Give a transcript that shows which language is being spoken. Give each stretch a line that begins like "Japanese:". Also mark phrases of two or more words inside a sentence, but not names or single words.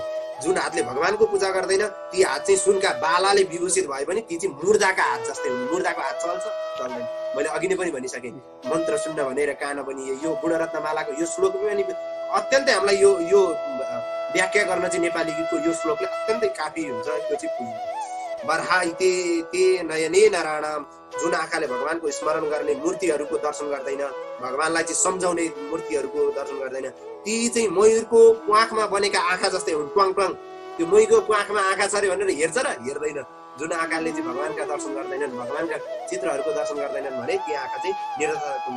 Nepali: जुन हातले भगवानको पूजा गर्दैन ती हात चाहिँ सुनका बालाले विभूषित भए पनि ती चाहिँ मुर्दाका हात जस्तै हुन्। मुर्दाको हात चल्छ? चल्दैन। मैले अघि नै पनि भनिसकेँ, मन्त्र सुन्न भनेर कान बनिए, यो गुणरत्नमालाको यो श्लोक पनि अत्यन्तै हामीलाई यो व्याख्या गर्न चाहिँ नेपालीको यो श्लोकले अत्यन्तै काफी हुन्छ। त्यो चाहिँ
Sanskrit: बर्हा इते ते नयने नराणाम,
Nepali: जुन आँखाले भगवानको स्मरण गर्ने मूर्तिहरूको दर्शन गर्दैन, भगवानलाई चाहिँ सम्झाउने मूर्तिहरूको दर्शन गर्दैन, ती चाहिँ मयूरको प्वाखमा बनेका आँखा जस्तै हुन्। ट्वाङ ट्वाङ त्यो मयूरको प्वाखमा आँखा छ अरे भनेर हेर्छ र? हेर्दैन। जुन आँखाले चाहिँ भगवानका दर्शन गर्दैनन्, भगवानका चित्रहरूको दर्शन गर्दैनन् भने ती आँखा चाहिँ निरर्थक हुन्।